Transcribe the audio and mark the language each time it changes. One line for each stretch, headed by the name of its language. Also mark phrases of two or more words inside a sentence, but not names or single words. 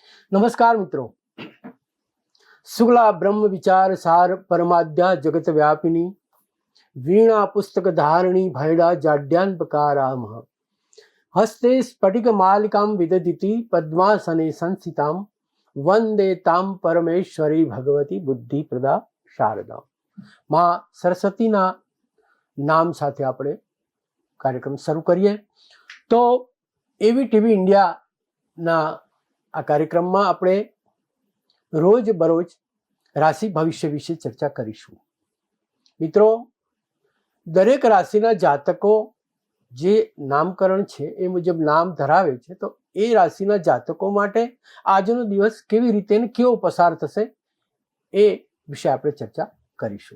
Hindi: नमस्कार मित्रों,
Sanskrit: शुक्ला ब्रह्म विचार सार परमाद्या जगत व्यापिनी वीणा पुस्तक धारिणी भैड़ा जाड्यान्पकाराम हस्ते स्फटिक मालिकां विददिति पद्मासने संस्थितां वंदे तां परमेश्वरी भगवती बुद्धि प्रदा शारदा।
Gujarati: માં સરસ્વતીના નામ સાથે આપણે કાર્યક્રમ શરૂ કરીએ તો એવી ટીવી ઇન્ડિયાના આ કાર્યક્રમમાં આપણે રોજ બરોજ રાશિ ભવિષ્ય વિશે ચર્ચા કરીશું. મિત્રો, દરેક રાશિના જાતકો જે નામકરણ છે એ મુજબ નામ ધરાવે છે, તો એ રાશિના જાતકો માટે આજનો દિવસ કેવી રીતે ને કેવો પસાર થશે એ વિશે આપણે ચર્ચા કરીશું.